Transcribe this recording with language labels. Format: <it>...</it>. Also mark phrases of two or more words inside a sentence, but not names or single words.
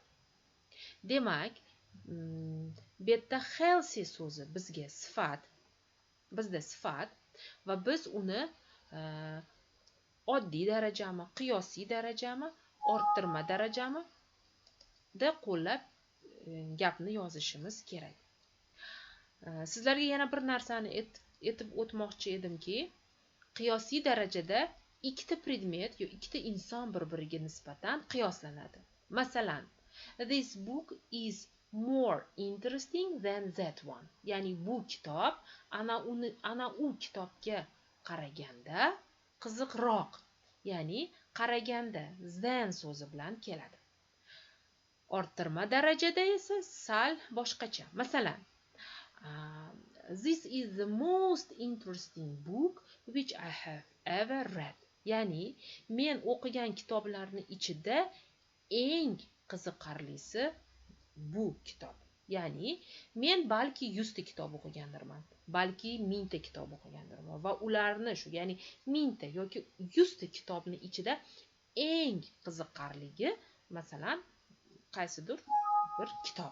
<uz>Demak, bu yerda healthy so'zi bizda sifat va biz uni oddiy darajami, qiyosiy darajami, orttirma darajami da qo'llab gapni yozishimiz kerak. Sizlarga yana bir narsani aytib o'tmoqchi edimki, qiyosiy darajada ikkita predmet yoki ikkita inson bir-biriga nisbatan qiyoslanadi. Masalan,</uz> <en>this book is more interesting than that one.</en> <uz>Ya'ni bu kitob ana u kitobga qaraganda qiziqroq. Ya'ni qaraganda than so'zi bilan keladi. Orttirma darajada esa sal boshqacha. Masalan,</uz> <en>this is the most interesting book which I have ever read.</en> <uz>Ya'ni men o'qigan kitoblarning ichida eng qiziqarlisi bu kitob. Ya'ni men balki 100 ta kitob o'qigandirman, balki 1000 ta kitob o'qigandirman va ularni shu, ya'ni 1000 ta yoki 100 ta kitobning ichida eng qiziqarligi masalan qaysidir bir kitob.</uz>